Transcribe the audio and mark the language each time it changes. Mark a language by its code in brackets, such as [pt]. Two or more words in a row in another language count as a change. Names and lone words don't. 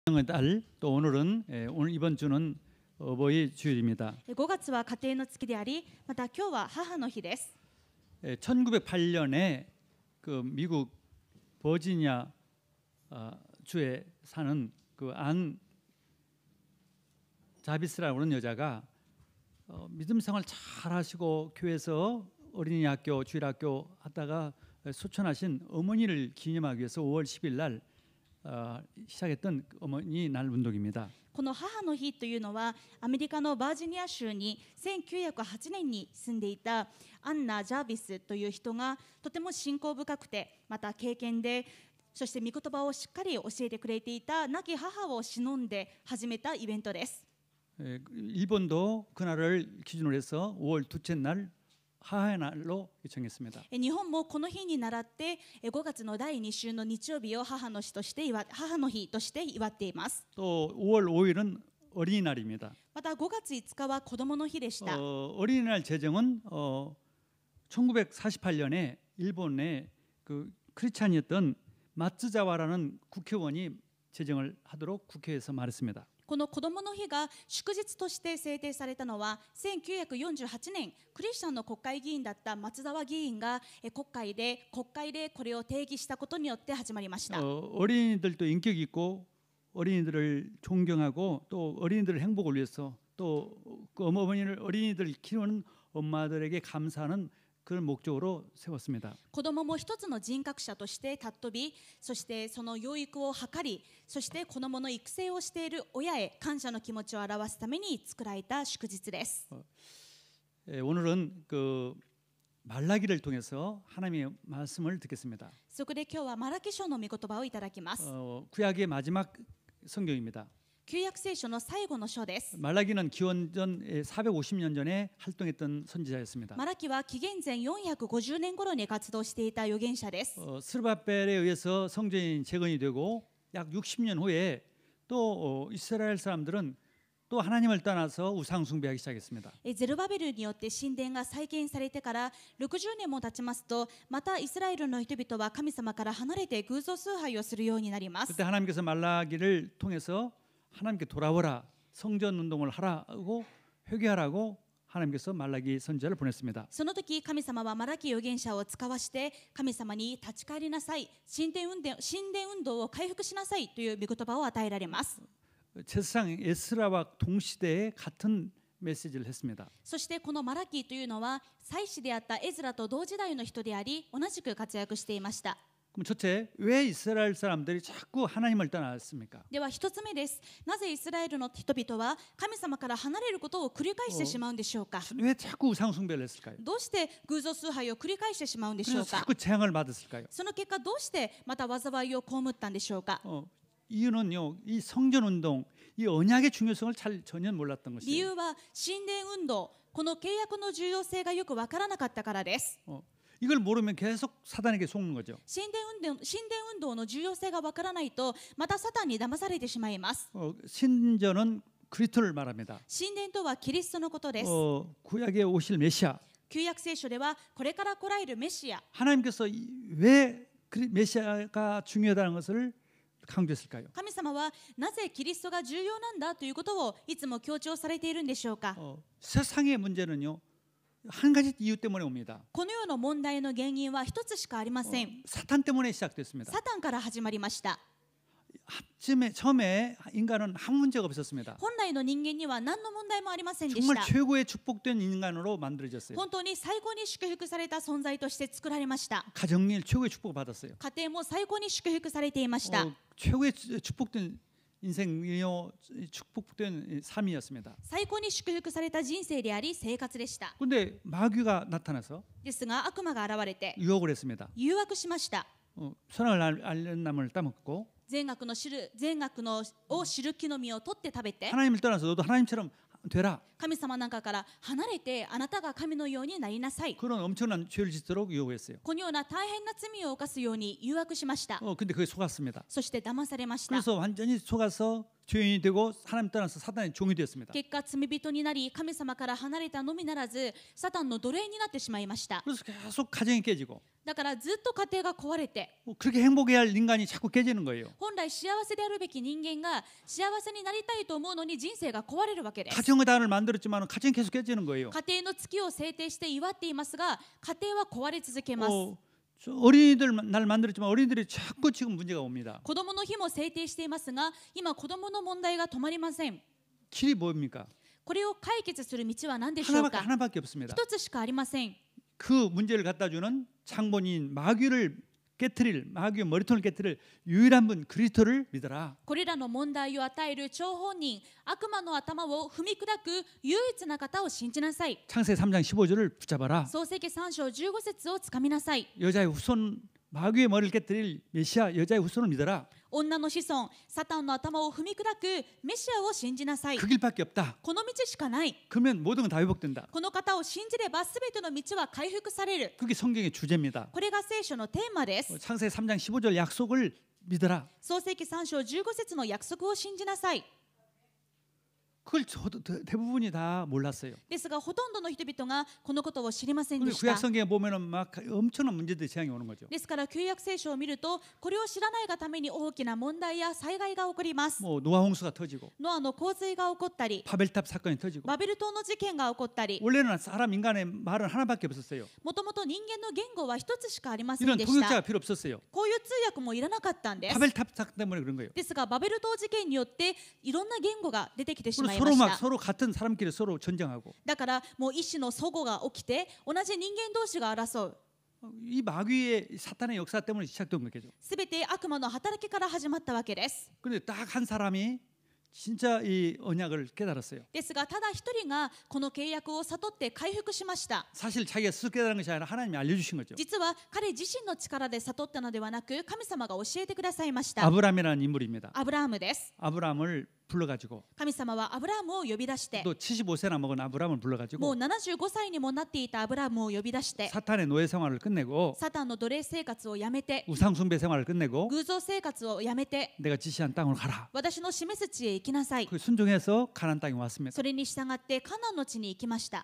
[ko] 달, 또 오늘은 오늘 이번 주는 어버이 주일입니다. [ja] 5 月は家庭の月であり、また今日は母の日です。 [ko] 1908년에 그 미국 버지니아 주에 사는 그 안 자비스라고 하는 여자가 믿음 생활 잘 하시고 교회에서 어린이 학교, 주일학교 하다가 소천하신 어머니를 기념하기 위해서 5월 10일 날 시작했던 어머니 날 운동입니다. [ja] この母の日というのはアメリカのバージニア州に1908年に住んでいたアンナ・ジャービスという人がとても信仰深くて、また敬虔で、そして御言葉をしっかり教えてくれていた亡き母を偲んで始めたイベントです。 [ko] 일본도 그날을 기준으로 해서 5월 둘째 날 하하의 날로 정했습니다. [ja] 日本もこの日に倣って5月の第2週の日曜日を母の日として祝っています。 [ko] 또 5월 5일은 어린이날입니다. [ja] また5月5日は子どもの日でした。 [ko] 어린이날 제정은 1948년에 일본의 그 크리스찬이었던 마츠자와라는 국회의원이 제정을 하도록 국회에서 말했습니다. [ja] この子どもの日が祝日として制定されたのは1948年クリスチャンの国会議員だった松沢議員が国会でこれを定義したことによって始まりました。 [ko] 어린이들도 인격이 있고 어린이들을 존경하고 또 어린이들의 행복을 위해서 또 그 어린이들 키우는 엄마들에게 감사하는 그런 목적으로 세웠습니다. [ja] 子どもも一つの人格者として尊び、そしてその養育を図り、そして子どもの育成をしている親へ感謝の気持ちを表すために作られた祝日です。 [ko] 오늘은 그 말라기를 통해서 하나님의 말씀을 듣겠습니다. [ja] そこで今日はマラキ書の御言葉をいただきます。 [ko] 구약의 마지막 성경입니다. [ja] 旧約聖書の最後の書です。 [ko] 말라기는 기원전 450년 전에 활동했던 선지자였습니다. [ja] マラキは紀元前450年頃に活動していた預言者です。 [ko] 스르바벨에 의해서 성전이 재건이 되고 약 60년 후에 또 이스라엘 사람들은 또 하나님을 떠나서 우상 숭배하기 시작했습니다. [ja] ゼルバベルによって神殿が再建されてから60年も経ちますと、またイスラエルの人々は神様から離れて偶像崇拝をするようになります。 [ko] 그때 하나님께서 말라기를 통해서 하나님께 돌아오라, 성전 운동을 하라고 회개하라고 하나님께서 말라기 선지자를 보냈습니다. [ja] その時神様はマラキ預言者を使わして神様に立ち返りなさい、神殿運動を回復しなさいという御言葉を与えられます。 [ko] 제사장 에스라와 동시대에 같은 메시지를 했습니다. [ja] そしてこのマラキというのは祭司であったエズラと同時代の人であり、同じく活躍していました。 [ko] 그럼 첫째, 왜 이스라엘 사람들이 자꾸 하나님을 떠났습니까? [ja] では一つ目です。なぜイスラエルの人々は神様から離れることを繰り返してしまうんでしょうか。 [ko] 왜 자꾸 우상 숭배를 했을까요? [ja] どうして偶像崇拝を繰り返してしまうんでしょ [ko] 그래서 [ja] うか。 [ko] 자꾸 재앙을 받았을까요? [ja] その結果どうしてまた災いを被ったんでしょうか。 [ko] 이유는요, 이 성전 운동, 이 언약의 중요성을 전혀 몰랐던 [ja] 理由 [ko] 것이에요. [ja] は神殿運動、この契約の重要性がよくわからなかったからです。 [ko] 이걸 모르면 계속 사단에게 속는 거죠. [ja] 神殿運動の重要性がわからないとまたサタンに騙されてしまいます。 [ko] 신전은 그리스도를 말합니다. [ja] 神殿とはキリストのことです。 [ko] 구약에 오실 메시아. [ja] 旧約聖書ではこれから来られるメシア、 [ko] 하나님께서 왜 메시아가 중요하다는 것을 강조했을까요? [ja] 神様はなぜキリストが重要なんだということをいつも強調されているんでしょうか。 [ko] 세상의 문제는요, 한 가지 이유 때문에 옵니다. [ja] この世の問題の原因は一つしかありません。 [ko] 사탄 때문에 시작됐습니다. [ja] サタンから始まりました。 [ko] 처음에 인간은 아무 문제가 없었습니다. [ja] 本来の人間には何の問題もありませんでし [ko] 정말 [ja] た。 [ko] 최고의 축복된 인간으로 만들어졌어요. [ja] 本当に最高に祝福された存在として作られました。 [ko] 가정일 최고의 축복을 받았어요. [ja] 家庭も最高に祝福されていました。 [ko] 최고의 축복된 인생이요, 축복된 삶이었습니다. [ja] 最高に祝福された人生であり生活でした。 [ko] 그런데 마귀가 나타나서 [ja] ですが悪魔が現れて [ko] 유혹을 했습니다. [ja] 誘惑しました。 [ko] 선악을 알는 나무를 따먹고 [ja] 善悪を知る木の実を取って食べて [ko] 하나님을 떠나서 너도 하나님처럼 되라. [ja] 神様の中から離れてあなたが神のようになりなさい。 [ko] 그런 엄청난 죄를 짓도록 유혹했어요. [ja] このような大変な罪を犯すように誘惑しました。 [ko] 근데 그게 속았습니다. [ja] そして騙されました。 [ko] 그래서 완전히 속아서 죄인이 되고 하나님 떠나서 사단의 종이 되었습니다. [ja] 結果罪人になり神様から離れたのみならずサタンの奴隷になってしまいました。 [ko] 그래서 계속 가정이 깨지고 [ja] だからずっと家庭が壊れて [ko] 그렇게 행복해야 할 인간이 자꾸 깨지는 거예요. [ja] 本来幸せであるべき人間が幸せになりたいと思うのに人生が壊れるわけです。 [ko] 가정의 단을 만들었지만 가정이 계속 깨지는 거예요. [ja] 家庭の月を制定して祝っていますが家庭は壊れ続けます。 [ko] 저 어린이들 날 만들었지만 어린이들이 자꾸 지금 문제가 옵니다. [ja] 子供の日も制定していますが今子供の問題が止まりません。 [ko] 길이 뭡니까? [ja] これを解決する道は何でしょうか。 [ko] 하나밖에 없습니다. [ja] 一つしかありません。 [ko] 그 문제를 갖다 주는 장본인 마귀를 깨트릴 마귀의 머리통을 깨트릴 유일한 분 그리스도를 믿어라. [ja] これらの問題を与える張本人悪魔の頭を踏み砕く唯一な方を信じなさい。 [ko] 창세기 3장 15절을 붙잡아라. [ja] 創世記3章15節をつかみなさい。 [ko] 여자의 후손 마귀의 머리를 깨트릴 메시아 여자의 후손을 믿어라. [ja] 女の子孫サタンの頭を踏み砕くメシアを信じなさい。 [ko] 그 길밖에 없다. [ja] この道しかない。 [ko] 그러면 모든 건 다 회복된다. [ja] この方を信じればすべての道は回復される。 [ko] 그게 성경의 주제입니다. [ja] これが聖書のテーマです。 [ko] 창세기 3장 15절 약속을 믿어라. [ja] 創世記3章15節の約束を信じなさい。 [ko] 그걸 대부분이 다 몰랐어요. [ja] ですがほとんどの人々がこのことを知りませんで [ko] 근데 [ja] し [ko] 구약 [ja] た。 [ko] 성경에 보면은 막 엄청난 문제들이 재앙이 오는 거죠. [ja] ですから旧約聖書を見るとこれを知らないがために大きな問題や災害が起こります。 [ko] 뭐 노아 홍수가 터지고 [ja] ノアの洪水が起こったり [ko] 바벨탑 사건이 터지고 [ja] バベル島の事件が起こったり [ko] 원래는 사람 인간의 말은 하나밖에 없었어요. [ja] もともと人間の言語は一つしかありません [ko] 이런 [ja] でした。 [ko] 통역자가 필요 없었어요. [ja] こういう通訳もいらなかったんです。 [ko] 바벨탑 사건 때문에 그런 거예요. [ja] ですがバベル島事件によっていろんな言語が出てきてし [ko] 그리고 [ja] まい [ko] 서로 [ja] ま [ko] 막 [ja] した。 [ko] 서로 같은 사람끼리 서로 전쟁하고 [ja] だからもう一種の齟齬が起きて同じ人間同士が争う。 [ko] 이 마귀의 사탄의 역사 때문에 시작된 거죠. [ja] すべて悪魔の働きから始まったわけです。 [ko] 근데 딱 한 사람이 진짜 이 언약을 깨달았어요. [ja] ですがただ一人がこの契約を悟って回復しました。 [ko] 사실 자기가 스스로 깨달은 것이 아니라 하나님이 알려주신 거죠. [ja] 実は彼自身の力で悟ったのではなく神様が教えてくださいました。 [ko] 아브라함이라는 인물입니다. [ja] アブラハムです。 [ko] 아브라함을 불러가지고 [ja] 神様はアブラハムを呼び出して [ko] 또 75세나 먹은 아브라함을 [ja] もう [ko] 불러가지고 [ja] 75歳にもなっていたアブラハムを呼び出して [ko] 사탄의 노예 생활을 끝내고 [ja] サタンの奴隷生活をやめて [ko] 우상 숭배 생활을 끝내고 [ja] 偶像生活をやめて [ko] 내가 지시한 땅으로 가라. [ja] 私の示す地へ行きなさい。 [ko] 그 순종해서 가나안 땅에 왔습니다. [ja] それに従ってカナンの地に行きました。